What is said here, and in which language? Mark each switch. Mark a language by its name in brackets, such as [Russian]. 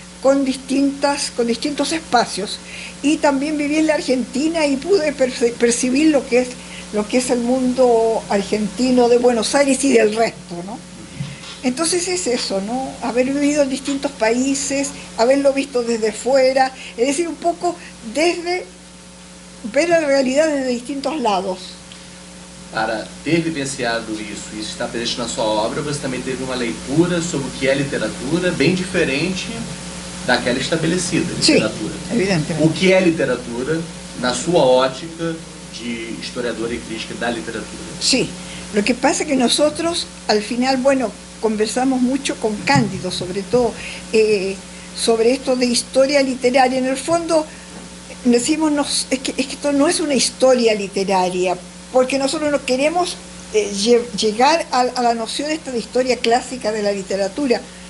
[Spanish] Con distintos espacios. Y también viví en la Argentina y pude percibir lo que es el mundo argentino de Buenos Aires y del resto, ¿no? Entonces es eso, ¿no? Haber vivido en distintos países, haberlo visto desde fuera, es decir, un poco ver la realidad desde distintos lados. [Portuguese] Para ter vivenciado isso está presente na sua obra, você também teve uma leitura sobre o que é literatura bem diferente daquela estabelecida, literatura. Sim, evidentemente. O que é literatura na sua ótica de historiadora y crítica da literatura? [Spanish] Sí, lo que pasa es que nosotros al final, bueno, conversamos mucho con Cándido, sobre todo, sobre esto de historia literaria. En el fondo, decimos, es que esto no es una historia literaria, porque nosotros no queremos llegar a la noción esta de historia clásica de la literatura.